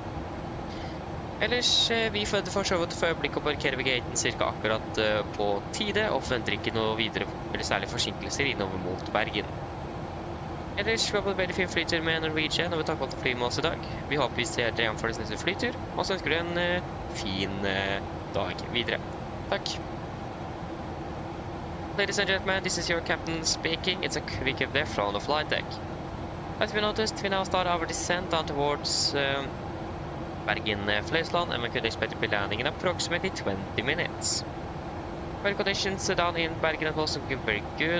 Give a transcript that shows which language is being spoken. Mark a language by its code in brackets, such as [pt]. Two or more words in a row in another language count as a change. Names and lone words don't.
[no] Ellers, vi forventer for så vidt for øyeblikket å parkere ved gaten cirka akkurat på tide, og forventer ikke noe videre eller særlig forsinkelser innover mot Bergen. Ellers, vi har fått veldig fin flytur med Norwegian, og vi takker for flyet med oss i dag. Vi håper vi ser dere igjen for neste flytur, og så ønsker du en fin dag videre. Takk. [en] Ladies and gentlemen, this is your captain speaking. It's a quick update from the flight deck. As we noticed, we now start our descent down towards Bergen Flesland, and we could expect to be landing in approximately 20 minutes. Weather conditions down in Bergen are also very good.